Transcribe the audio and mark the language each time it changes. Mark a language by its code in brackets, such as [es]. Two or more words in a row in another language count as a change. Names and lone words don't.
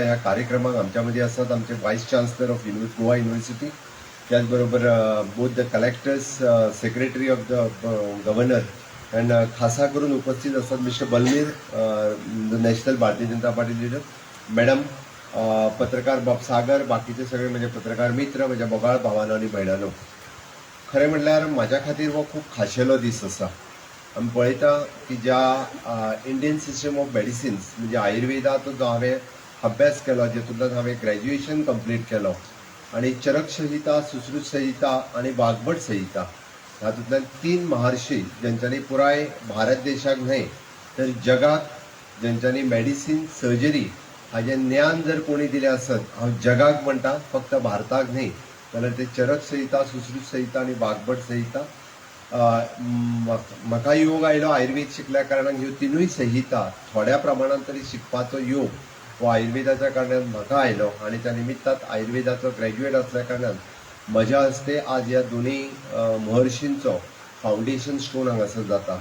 [kok] ह्या कार्यक्रमाक आमच्या मध्ये आसात आमचे [en] Vice Chancellor of Goa University, [kok] त्याचबरोबर [en] both the collectors, secretary of the governor and [kok] खासा करून [mr] उपस्थित असतात [kok] मिस्टर बलमीर, नॅशनल भारतीय जनता पार्टी लिडर, मॅडम, पत्रकार बाब सागर, [mr] बाकीचे सगळे म्हणजे पत्रकार मित्र, माझ्या बोगाळ भावांनो आणि भयणांनो. [kok] खरें म्हटल्यार म्हाज्या खातीर हो खूब खाशेलो दीस आसा. आमी पळयता की ज्या [en] Indian system of medicines [kok] म्हणजे आयुर्वेदाचो जो हांवें अभ्यास केलो, जेतूंतल्यान हांवें [en] graduation complete [kok] केलो आणि चरक संहिता, सुश्रुत संहिता आणि वाघबट संहिता हातूंतल्यान 3 महर्षी ज्यांच्यांनी पुराय भारत देशाक न्हय तर जगाक ज्यांच्यांनी मेडिसीन, सर्जरी हाजें ज्ञान जर कोणी दिलें आसत, हांव जगाक म्हणटा, फक्त भारताक न्हय, जाल्यार ते चरक संहिता, सुश्रुत संहिता आणि वाघबट संहिता. म्हाका योग आयलो आयुर्वेद शिकल्या कारणान ह्यो 3य संहिता थोड्या प्रमाणात तरी शिकपाचो योग हो आयुर्वेदाच्या कारणान म्हाका आयलो आणि त्या निमित्तात आयुर्वेदाचो ग्रॅज्युएट असल्या कारणान म्हज्या हस्ते आज ह्या दोनूय महर्षींचो [en] foundation stone [kok] हांगासर जाता.